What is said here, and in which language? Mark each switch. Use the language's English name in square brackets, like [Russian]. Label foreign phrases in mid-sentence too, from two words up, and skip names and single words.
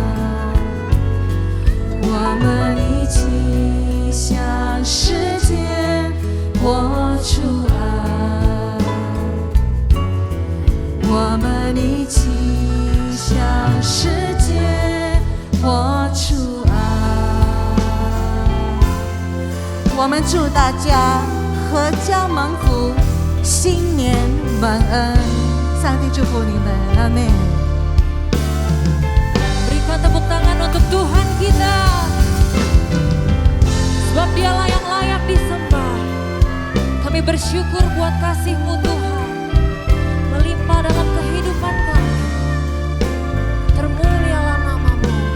[Chinese] 我们一起向世界活出爱，我们一起向世界活出爱。我们祝大家阖家蒙福，新年蒙恩，上帝祝福你们，阿们。 [Indonesian] Berikan tepuk tangan untuk Tuhan kita, sebab Dialah yang layak disembah. Kami bersyukur buat kasih-Mu Tuhan, melimpah dalam kehidupan kami. Termulialah nama-Mu.